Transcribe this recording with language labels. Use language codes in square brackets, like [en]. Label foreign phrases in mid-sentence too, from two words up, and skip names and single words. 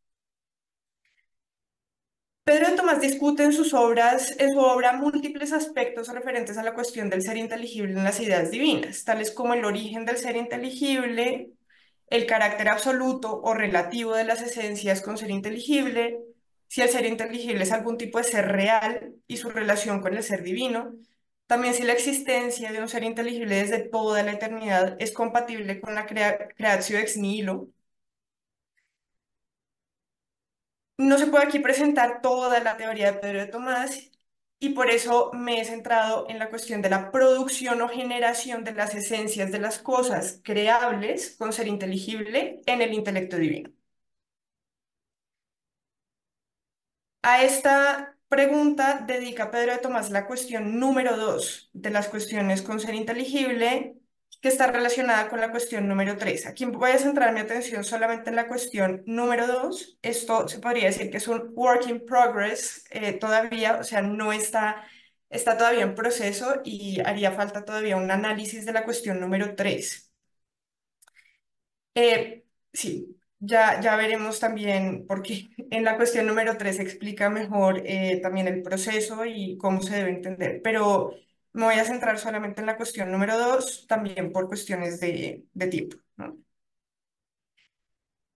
[es] Pedro de Tomás discute en su obra múltiples aspectos referentes a la cuestión del ser inteligible en las ideas divinas, tales como el origen del ser inteligible, el carácter absoluto o relativo de las esencias con ser inteligible, si el ser inteligible es algún tipo de ser real y su relación con el ser divino, también si la existencia de un ser inteligible desde toda la eternidad es compatible con la [la] creatio ex nihilo. [es] No se puede aquí presentar toda la teoría de Pedro de Tomás y por eso me he centrado en la cuestión de la producción o generación de las esencias de las cosas creables con ser inteligible en el intelecto divino. A esta pregunta dedica Pedro de Tomás la cuestión número 2 de las cuestiones con ser inteligible, que está relacionada con la cuestión número 3. Aquí voy a centrar mi atención solamente en la cuestión número 2. Esto se podría decir que es un [en] work in progress [es] todavía, o sea, no está, está todavía en proceso y haría falta todavía un análisis de la cuestión número 3. Sí, ya veremos también, porque en la cuestión número 3 se explica mejor también el proceso y cómo se debe entender, pero me voy a centrar solamente en la cuestión número 2 también por cuestiones de tiempo, ¿no?